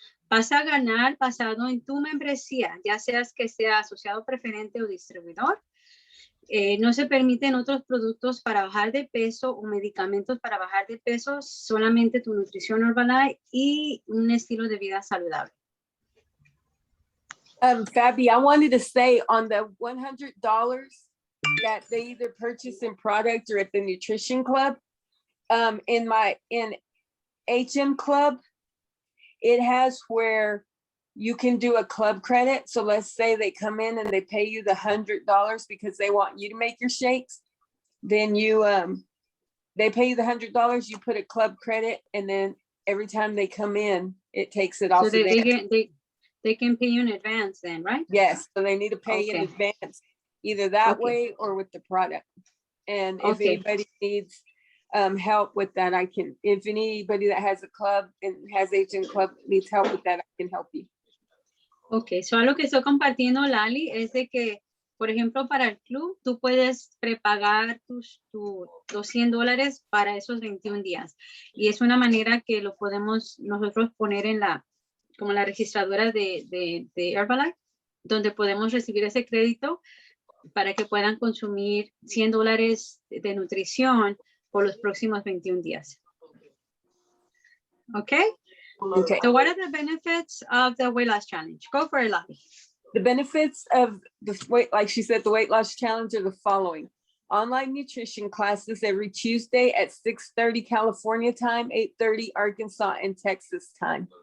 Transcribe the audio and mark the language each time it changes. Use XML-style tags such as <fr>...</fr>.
<es>Vas a ganar basado en tu membresía, ya seas que sea asociado preferente o distribuidor. No se permiten otros productos para bajar de peso o medicamentos para bajar de peso, solamente tu nutrición Herbalife y un estilo de vida saludable.</es> <en>Fabi, I wanted to say on the $100 that they either purchase in product or at the nutrition club, in HM Club, it has where you can do a club credit. So let's say they come in and they pay you the $100 because they want you to make your shakes. Then they pay you the $100, you put a club credit, and then every time they come in, it takes it off. So they can pay you in advance then, right? Yes, so they need to pay in Okay. advance, either that Okay. way or with the product. And if Okay. anybody needs help with that, if anybody that has a club and has HN Club needs help with that, I can help you.</en> <es>Ok, so lo que estoy compartiendo, Lali, es de que, por ejemplo, para el club, tú puedes prepagar los $100 para esos 21 días. Y es una manera que lo podemos nosotros poner como la registradora de Herbalife, donde podemos recibir ese crédito para que puedan consumir $100 de nutrición por los próximos 21 días.</es> <en>Okay? Okay. So what are the benefits of the weight loss challenge? Go for it, Lali. The benefits of the weight, like she said, the weight loss challenge are the following. Online nutrition classes every Tuesday at 6:30 California time, 8:30 Arkansas and Texas time.</en>